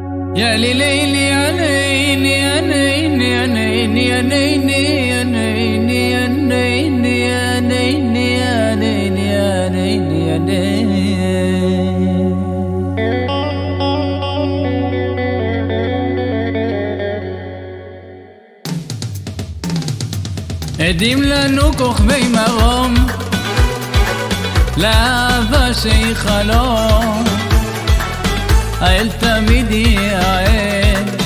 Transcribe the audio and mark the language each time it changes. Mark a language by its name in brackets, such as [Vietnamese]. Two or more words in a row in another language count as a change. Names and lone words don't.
[Arabic] يا ليلي يا نيني يا نيني يا نيني يا نيني يا نيني يا نيني يا نيني يا نيني يا نيني يا نيني [Hebrew] עדים לנו כוכבי מרום לאהבה שהיא חלום האל תמיד יעד